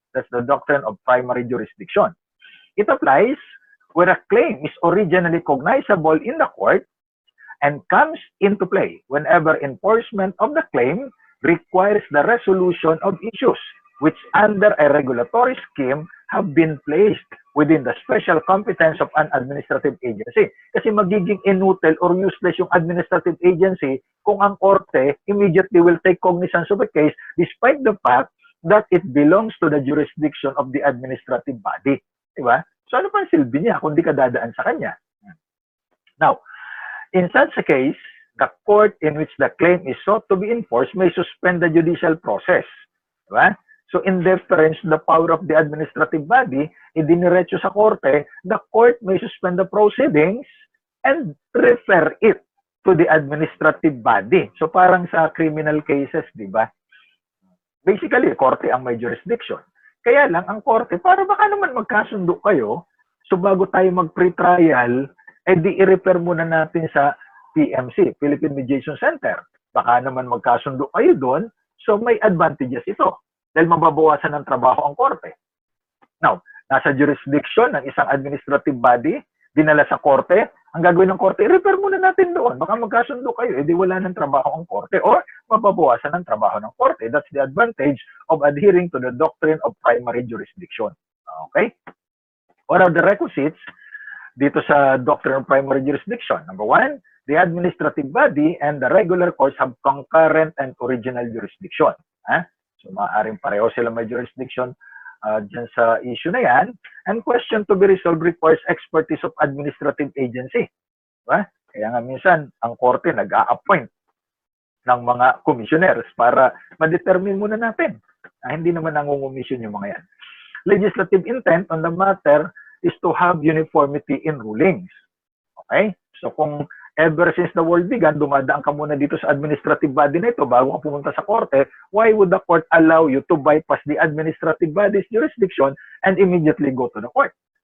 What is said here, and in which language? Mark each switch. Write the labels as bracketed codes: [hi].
[en] That's the doctrine of primary jurisdiction. It applies where a claim is originally cognizable in the court and comes into play whenever enforcement of the claim requires the resolution of issues which under a regulatory scheme have been placed within the special competence of an administrative agency. [tl] Kasi magiging inutil [en] or useless yung administrative agency [tl] kung ang korte [en] immediately will take cognizance of a case despite the fact that it belongs to the jurisdiction of the administrative body. [tl] Diba? So ano pa ang silbi niya kung di ka dadaan sa kanya? [en] Now, in such a case, the court in which the claim is sought to be enforced may suspend the judicial process. [tl] Diba? [en] So in deference to the power of the administrative body, [tl] idiniretso sa korte, [en] the court may suspend the proceedings and refer it to the administrative body. [tl] So parang sa criminal cases, di ba? Basically, korte ang may jurisdiction. Kaya lang, ang korte, para baka naman magkasundo kayo, so bago tayo mag-pre-trial, di i-refer muna natin sa PMC, Philippine Mediation Center. Baka naman magkasundo kayo doon, so may advantages ito. Dahil mababawasan ng trabaho ang korte. Now, nasa jurisdiction ng isang administrative body, dinala sa korte, ang gagawin ng korte, i-refer muna natin doon. Baka magkasundo kayo, edi wala ng trabaho ang korte or mababawasan ng trabaho ng korte. [en] That's the advantage of adhering to the doctrine of primary jurisdiction. Okay? What are the requisites [tl] dito sa [en] doctrine of primary jurisdiction? Number one, the administrative body and the regular courts have concurrent and original jurisdiction. [tl] So, maaaring pareho sila may jurisdiction dyan sa issue na yan. [en] And question to be resolved requires expertise of administrative agency. [tl] Diba? Kaya nga minsan, ang korte nag-a-appoint ng mga commissioners para ma-determine muna natin na hindi naman nangungumission yung mga yan. [en] Legislative intent on the matter is to have uniformity in rulings. Okay? So kung ever since the world began, [tl] dumadaan ka muna dito sa administrative body na ito bago ka pumunta sa korte, [en] why would the court allow you to bypass the administrative body's jurisdiction and immediately go to the court?